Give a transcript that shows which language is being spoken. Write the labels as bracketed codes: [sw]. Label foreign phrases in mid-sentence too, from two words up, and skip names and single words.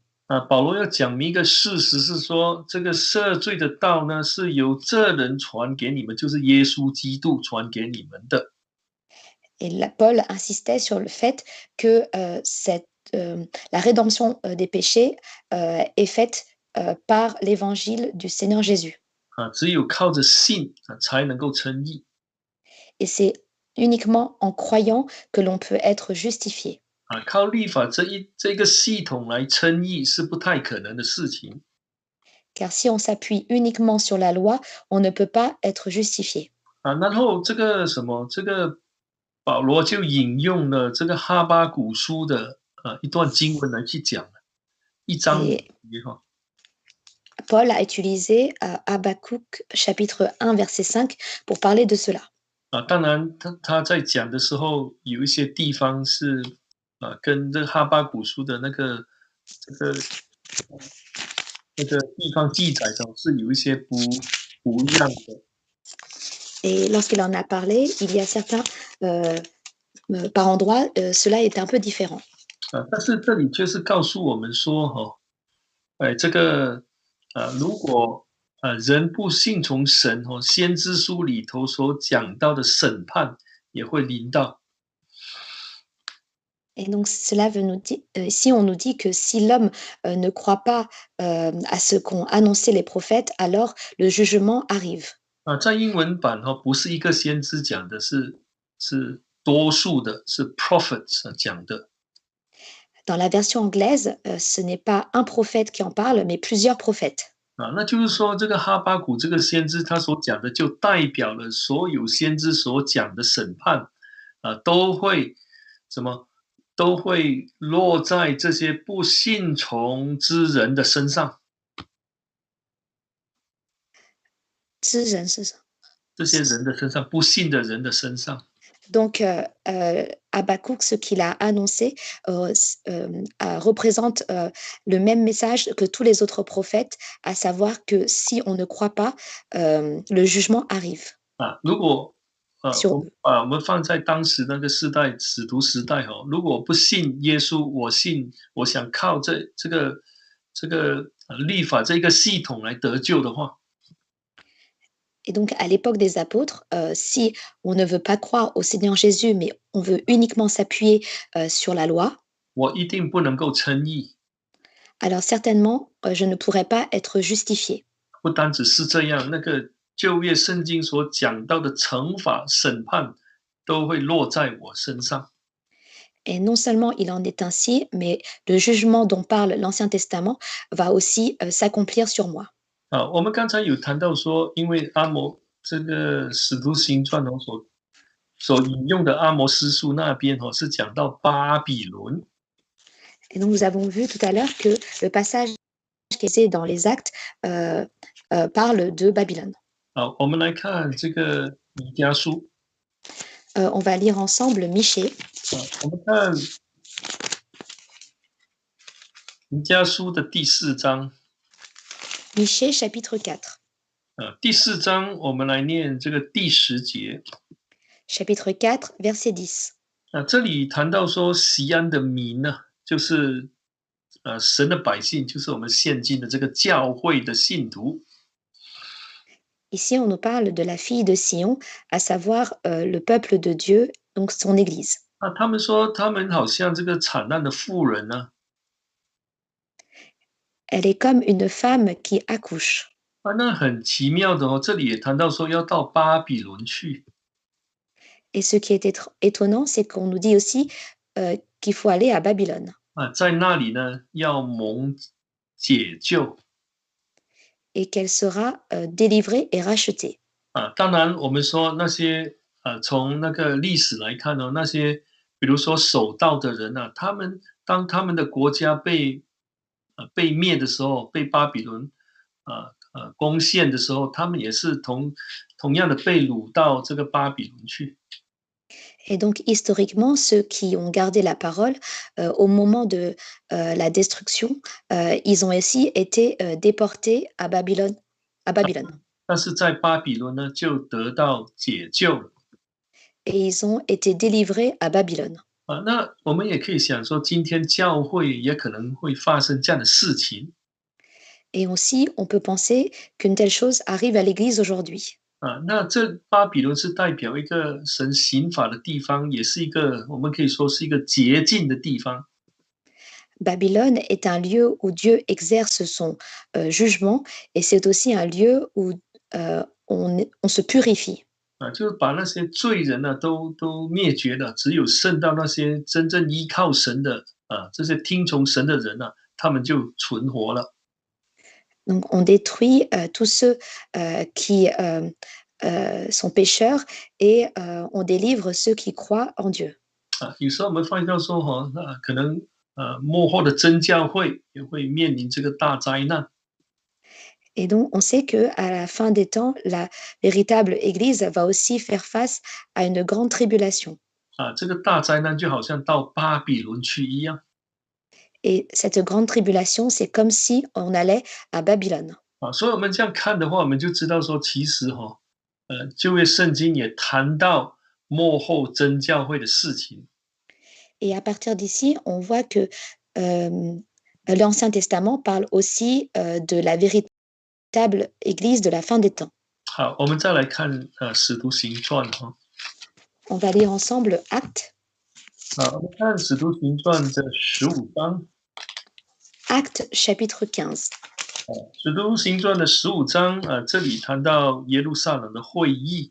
[zh] 啊，保罗要讲明一个事实是说，这个赦罪的道呢，是由这人传给你们，就是耶稣基督传给你们的。 [fr] Et là, Paul insistait sur le fait que la rédemption des péchés est faite par l'évangile du Seigneur Jésus. [zh] 啊，只有靠着信啊，才能够称义。 [fr] Et c'est uniquement en croyant que l'on peut être justifié. [zh] 啊，靠律法这个系统来称义是不太可能的事情。 [fr] Car si on s'appuie uniquement sur la loi, on ne peut pas être justifié. [zh] 啊，然后这个保罗就引用了这个哈巴谷书的一段经文来去讲，一章五 [fr] Et [zh] 节哈。 [fr] Paul a utilisé Habakkuk chapitre 1 verset 5 pour parler de cela. [zh] 啊，当然他在讲的时候，有一些地方是跟这哈巴谷书的这个那个地方记载的是有一些不一样的。 [fr] Et lorsqu'il en a parlé, il y a certains, par endroits, cela est un peu différent. [zh] 啊，但是这里就是告诉我们说哈，哎，这个如果人不信从神哦，先知书里头所讲到的审判也会临到。 [fr] Et donc cela veut nous dire, ici on nous dit que si l'homme ne croit pas à ce qu'ont annoncé les prophètes, alors le jugement arrive. [zh] 啊，在英文版哈，不是一个先知讲的，是多数的，是 prophets 讲的。 [fr] Dans la version anglaise, ce n'est pas un prophète qui en parle, mais plusieurs prophètes. [zh] 啊，那就是说，这个哈巴谷这个先知他所讲的，就代表了所有先知所讲的审判，都会什么，都会落在这些不信从之人的身上。知人是什么？这些人的身上，不信的人的身上。 [fr] Donc, Habakkuk, ce qu'il a annoncé, représente le même message que tous les autres prophètes, à savoir que si on ne croit pas, le jugement arrive [zh] 啊，如果 [fr] sur [zh] 我 [fr] eux. [zh] 我们放在当时那个时代，使徒时代哈，如果我不信耶稣，我信我想靠这个律法这个系统来得救的话， [fr] Et donc, à l'époque des apôtres, si on ne veut pas croire au Seigneur Jésus, mais on veut uniquement s'appuyer sur la loi, [zh] 我一定不能够称义。 [fr] alors certainement, je ne pourrais pas être justifié. [zh] 不单只是这样，那个旧约圣经所讲到的惩罚、审判，都会落在我身上。 [fr] Et non seulement il en est ainsi, mais le jugement dont parle l'Ancien Testament va aussi s'accomplir sur moi. [zh] 啊，我们刚才有谈到说，因为阿摩这个使徒行传哦所引用的阿摩斯书那边哦，是讲到巴比伦。 [fr] Et donc nous avons vu tout à l'heure que le passage qui est dans les actes parle de Babylone. [zh] 好，我们来看这个弥迦书。 [fr] On va lire ensemble Michée. [zh] 我们看弥迦书的第4章。 [fr] Michée chapitre 4. [zh] 第4章我们来念这个第10节。 [fr] Chapitre 4, verset 10. [zh] 这里谈到说，锡安的民呢，就是神的百姓，就是我们现今的这个教会的信徒。 [fr] Ici, on nous parle de la fille de Sion, à savoir le peuple de Dieu, donc son Église. [zh] 他们说，他们好像这个惨难的妇人呢。 [fr] Elle est comme une femme qui accouche. [zh] 那很奇妙的哦，这里也谈到说要到巴比伦去。 [fr] Et ce qui est étonnant, c'est qu'on nous dit aussi qu'il faut aller à Babylone [zh] 在那里呢要蒙解救 [fr] et qu'elle sera délivrée et rachetée. [zh] 当然我们说那些从那个历史来看呢，那些比如说守道的人啊，当他们的国家被灭的时候，被巴比伦攻陷的时候，他们也是同样的被掳到这个巴比伦去。 [fr] Et donc, historiquement, ceux qui ont gardé la parole au moment de la destruction, ils ont aussi été déportés à Babylone. À Babylone. [zh] 但是在巴比伦呢，就得到解救了。 [fr] Et ils ont été délivrés à Babylone. [zh] 那我们也可以想说，今天教会也可能会发生这样的事情。 [fr] Et aussi, on peut penser qu'une telle chose arrive à l'Église aujourd'hui. [zh] 那这巴比伦是代表一个神刑罚的地方，也是一个我们可以说是一个洁净的地方。 [fr] Babylone est un lieu où Dieu exerce son jugement et c'est aussi un lieu où on se purifie. [zh] 就是把那些罪人呢都灭绝了，只有剩到那些真正依靠神的这些听从神的人呢，他们就存活了。 [fr] Donc, on détruit tous ceux qui sont pécheurs et on délivre ceux qui croient en Dieu. [zh] 有时候我们发现到说可能末后的真教会也会面临这个大灾难。 [fr] Et donc, on sait que à la fin des temps, la véritable Église va aussi faire face à une grande tribulation. [zh] 这个大灾难就好像到巴比伦去一样。 [fr] Et cette grande tribulation, c'est comme si on allait à Babylone. [zh] 所以我们这样看的话，我们就知道说，其实旧约圣经也谈到末后真教会的事情。 [fr] Et à partir d'ici, on voit que l'Ancien Testament parle aussi de la véritable Église de la fin des temps. [zh] 好，我们再来看使徒行传 [fr] On va lire ensemble Actes. [zh] 我们看使徒行传的15章。 [fr] Actes chapitre 15. [zh] 使徒行传的15章这里谈到耶路撒冷的会议。